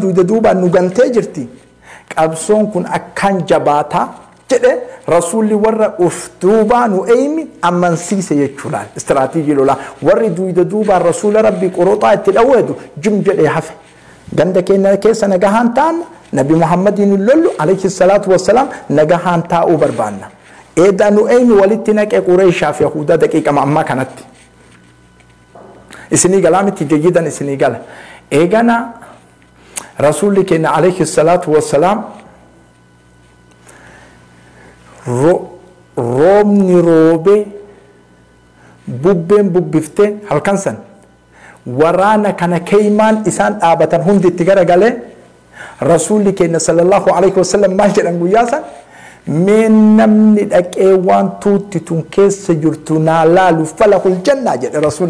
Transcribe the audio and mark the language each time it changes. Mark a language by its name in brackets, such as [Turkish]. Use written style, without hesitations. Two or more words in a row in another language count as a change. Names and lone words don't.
[Oromo] duuda duubaan nu gantee jirti qabsoon kun akkan jabaataa jedhe rasuulli warra uf duubaa nu eeymi amansiise jechuudha istiraatiijii lolaa warri duuda duubaan rasuula rabbii qoroxaa itti dhaweedu jim jedhee hafe ganda keenya keessa nagahaan ta'an Nabi Muhammadin lollu [Arabic] عليه الصلاة والسلام [Oromo] nagahaan taa'uu barbaanna eeda nu eeymi walitti naqee Qureeshaa fi Yahudaa daqiiqama ammaa kanatti isinii galaa miti jayyidan isinii gala eegana rasuulli keenya [Arabic] عليه الصلاة والسلام [Oromo] roobni roobee bubbeen bubbiftee halkan san waraana kana keeymaan isaan dhaabatan hundi itti garagalee rasuulli keenya [Arabic] صلى الله عليه وسلم [Oromo] maal jedhan guyyaa san mee namni dhaqee waan tuutti tun keessa jirtu naa laalu falahul jannaa jedhe rasuulli